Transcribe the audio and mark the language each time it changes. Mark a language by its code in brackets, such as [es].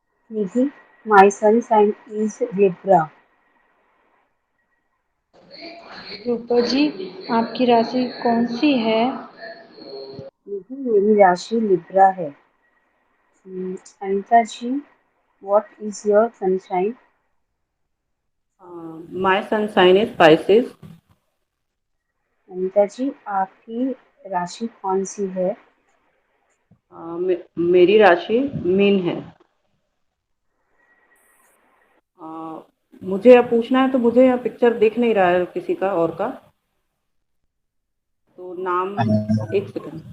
[en] Nidhi, my sun sign is Libra. [hi] Rupal जी, आपकी राशि कौन सी है? निधि, मेरी राशि लिब्रा है। [en] Anita ji, what is your sunshine? My sun sign is Pisces. [hi] Anita जी, आपकी राशि कौन सी है? मेरी राशि मीन है। मुझे अब पूछना है, तो मुझे यहाँ पिक्चर दिख नहीं रहा है किसी का और का, तो नाम एक सेकंड।